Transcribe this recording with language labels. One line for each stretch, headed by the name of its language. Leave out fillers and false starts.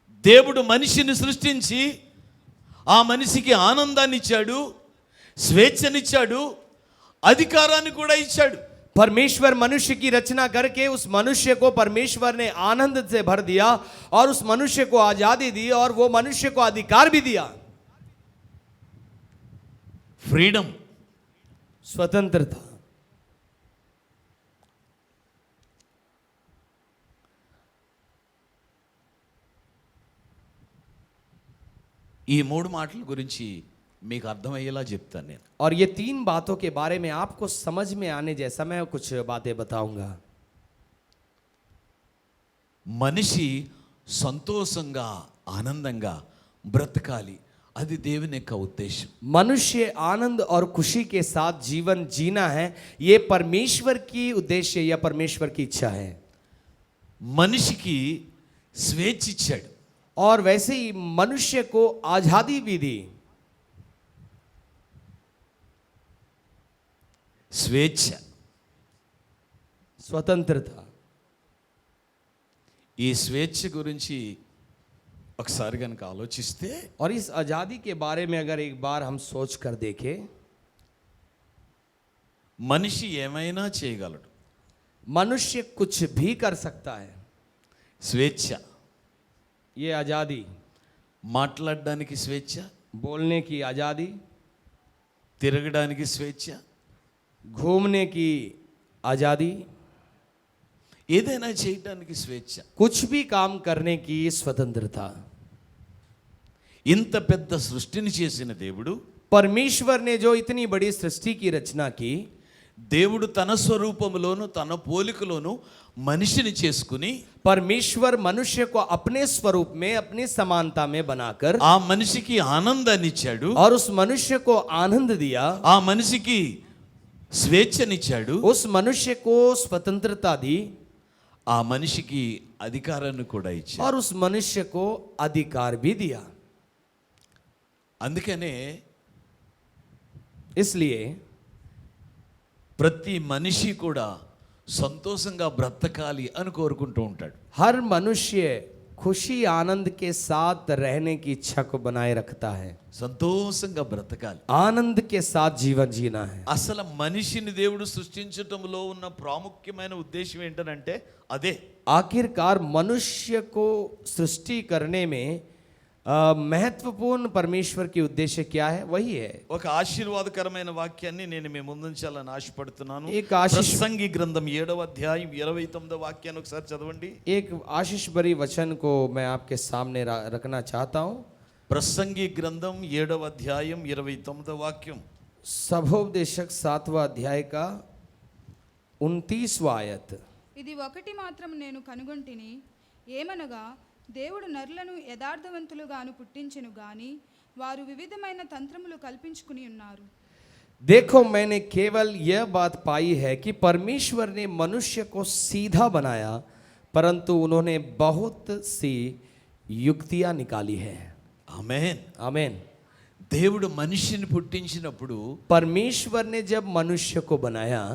Telugu: దేవుడు మనిషిని సృష్టించి ఆ మనిషికి ఆనందాన్ని ఇచ్చాడు, స్వేచ్ఛనిచ్చాడు, అధికారాన్ని కూడా ఇచ్చాడు.
Hindi: परमेश्वर मनुष्य की रचना करके उस मनुष्य को परमेश्वर ने आनंद से भर दिया और उस मनुष्य को आजादी दी और वो मनुष्य को अधिकार भी दिया,
English: freedom,
Hindi: स्वतंत्रता।
Telugu: ఈ మూడు మాటల గురించి మీకు అర్థమయ్యేలా చెప్తాను నేను.
Hindi: और ये तीन बातों के बारे में आपको समझ में आने जैसा मैं कुछ बातें बताऊंगा।
Telugu: మనిషి సంతోషంగా ఆనందంగా బ్రతకాలి, అది దేవుని యొక్క ఉద్దేశం.
Hindi: मनुष्य आनंद और खुशी के साथ जीवन जीना है, ये परमेश्वर की उद्देश्य या परमेश्वर की इच्छा है।
Telugu: మనిషికి స్వేచ్ఛ ఇచ్చాడు,
Hindi: और वैसे ही मनुष्य को आजादी भी दी।
Telugu: స్వేచ్ఛ,
Hindi: स्वतंत्रता।
Telugu: ఈ స్వేచ్ఛ గురించి ఒకసారి కనుక ఆలోచిస్తే
Hindi: और इस आजादी के बारे में अगर एक बार हम सोच कर देखें,
Telugu: మనిషి ఏమైనా చేయగలడు.
Hindi: मनुष्य कुछ भी कर सकता है।
Telugu: స్వేచ్ఛ,
Hindi: ये आजादी,
Telugu: మాట్లాడడానికి స్వేచ్ఛ,
Hindi: बोलने की आजादी,
Telugu: తిరగడానికి స్వేచ్ఛ,
Hindi: घूमने की आजादी,
Telugu: ఏదైనా చేయడానికి స్వేచ్ఛ.
Hindi: कुछ भी काम करने की स्वतंत्रता।
Telugu: ఇంత పెద్ద సృష్టిని చేసిన దేవుడు,
Hindi: परमेश्वर ने जो इतनी बड़ी सृष्टि की रचना की,
Telugu: దేవుడు తన స్వరూపములోను తన పోలికలోను మనిషిని చేసుకుని
Hindi: परमेश्वर मनुष्य को अपने स्वरूप में अपनी समानता में बनाकर
Telugu: ఆ మనిషికి ఆనందాన్ని ఇచ్చాడు,
Hindi: और उस मनुष्य को आनंद दिया,
Telugu: ఆ మనిషికి స్వేచ్ఛనిచ్చాడు,
Hindi: उस मनुष्य को स्वतंत्रता दी,
Telugu: ఆ మనిషికి అధికారాన్ని కూడా ఇచ్చాడు.
Hindi: और उस मनुष्य को अधिकार भी दिया।
Telugu: అందుకనే
Hindi: इसलिए
Telugu: ప్రతి మనిషి కూడా సంతోషంగా బ్రతకాలి అని కోరుకుంటూ ఉంటాడు.
Hindi: हर मनुष्य खुशी आनंद के साथ रहने की इच्छा को बनाए रखता है,
Telugu: సంతోషంగా బ్రతకాలి.
Hindi: आनंद के साथ जीवन जीना है।
Telugu: అసలు మనిషిని దేవుడు సృష్టించటంలో ఉన్న ప్రాముఖ్యమైన ఉద్దేశం ఏంటనంటే అదే.
Hindi: आखिरकार मनुष्य को सृष्టి करने में महत्वपूर्ण परमेश्वर की उद्देश्य क्या है, वही है।
Telugu: ఒక ఆశీర్వాదకరమైన వాక్యాన్ని నేను మీ ముందుంచాలని ఆశపడుతున్నాను.
Hindi: एक आशीष
Telugu: ప్రసంగి గ్రంథం 7వ అధ్యాయం 29వ వాక్యాన్ని ఒకసారి చదవండి.
Hindi: एक आशीष भरी वचन को मैं आपके सामने रखना चाहता हूँ।
Telugu: ప్రసంగి గ్రంథం 7వ అధ్యాయం 29వ వాక్యం.
Hindi: सभोपदेशक 7वां अध्याय का 29वां आयत।
Telugu: ఇది ఒకటి మాత్రం నేను కనుగొంటిని, ఏమనగా దేవుడు నరులను యథార్థవంతులుగాను పుట్టించెను గాని వారు వివిధమైన తంత్రములు కల్పించుకుని ఉన్నారు।
Hindi: देखो मैंने केवल यह बात पाई है कि परमेश्वर ने मनुष्य को सीधा बनाया, परंतु उन्होंने बहुत सी युक्तियां निकाली है।
Telugu: ఆమేన్.
Hindi: आमीन।
Telugu: దేవుడు మనిషిని పుట్టించినప్పుడు
Hindi: परमेश्वर ने जब मनुष्य को बनाया,